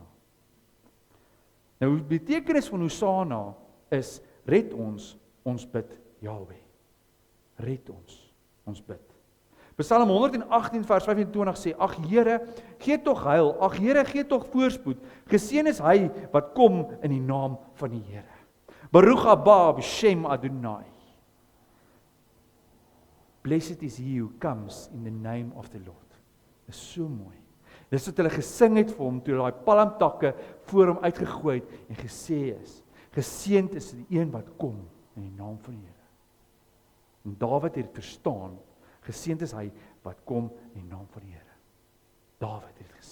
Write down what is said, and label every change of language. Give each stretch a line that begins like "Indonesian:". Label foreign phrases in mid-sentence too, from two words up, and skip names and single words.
Afrikaans: Nou die betekenis van Hosanna is red ons bid Jahwe. Red ons bid. Psalm 118 vers 25 sê, ag Here, gee tog heil, ag Here, gee tog voorspoed. Geseën is hy wat kom in die naam van die Here.
Hebrew: ברוך הבא בשם אדוני.
English: Blessed is he who comes in the name of the Lord.
Afrikaans: Dis so mooi. Dis wat hulle gesing het vir hom, toe daai palmtakke voor hom uitgegooi het, en gesê is, geseënd is die een wat kom, in die naam van die Here. En Dawid het verstaan, geseënd is hy, wat kom, in die naam van die Here. Dawid het gesê.